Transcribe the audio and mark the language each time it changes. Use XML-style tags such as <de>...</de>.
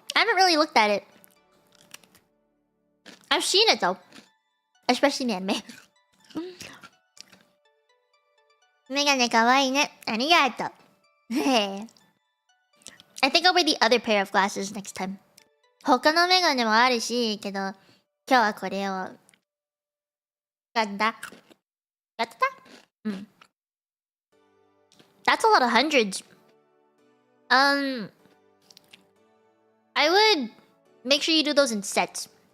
<en>I haven't really looked at it. I've seen it though. Especially in anime.</en> <ja>メガネかわいいね。ありがとう。</ja> <en>I think I'll wear the other pair of glasses next time.</en> <ja>他のメガネもあるし、けど、今日はこれを。やってた</ja> <en>That's a lot of hundreds. I would make sure you do those in sets.</en>